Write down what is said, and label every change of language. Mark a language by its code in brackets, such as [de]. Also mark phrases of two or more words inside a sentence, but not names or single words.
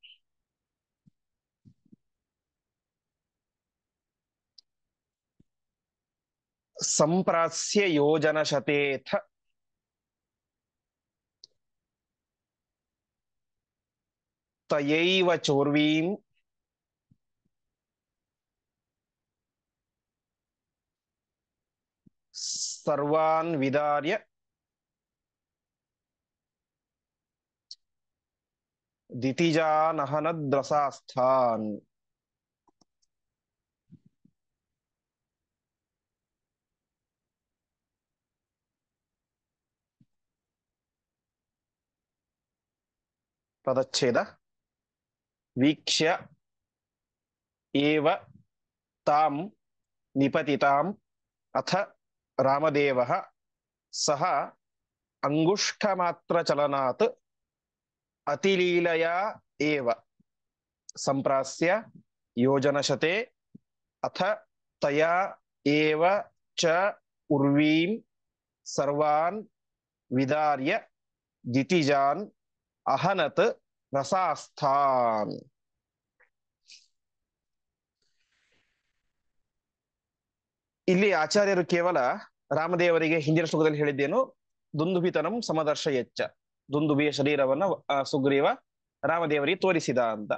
[sa] ಸಂಪ್ರಾಸ್ಯ ಯೋಜನಶತೇಥ ತಯೈವ ಚೋರ್ವೀಂ ಸರ್ವಾನ್ ವಿದಾರ್ಯ ದಿತಿಜಾನಹನದ್ರಸಾಸ್ಥಾನ್. [kn] ಪದಚ್ಛೇದ. [sa] ವೀಕ್ಷ್ಯ ಏವ ತಾಂ ನಿಪತಿತಾಂ ಅಥ ರಾಮದೇವಃ ಸಹ ಅಂಗುಷ್ಠಮಾತ್ರ ಚಲನಾತ್ ಅತಿಲೀಲಯಾ ಏವ ಸಂಪ್ರಾಸ್ಯ ಯೋಜನಶತೆ ಅಥ ತಯಾ ಏವ ಚ ಉರ್ವೀಂ ಸರ್ವಾನ್ ವಿದಾರ್ಯ ದಿತಿಜಾನ್ ಅಹನತ್ ರಸಾಸ್ಥಾನ್. [kn] ಇಲ್ಲಿ ಆಚಾರ್ಯರು ಕೇವಲ ರಾಮದೇವರಿಗೆ ಹಿಂದಿನ ಶ್ಲೋಕದಲ್ಲಿ ಹೇಳಿದ್ದೇನು, [sa] ದುಂದುಭಿತನಂ ಸಮದರ್ಶಯಚ್ಚ, [kn] ದುಂದುಭಿಯ ಶರೀರವನ್ನ ಸುಗ್ರೀವ ರಾಮದೇವರಿಗೆ ತೋರಿಸಿದ ಅಂತ.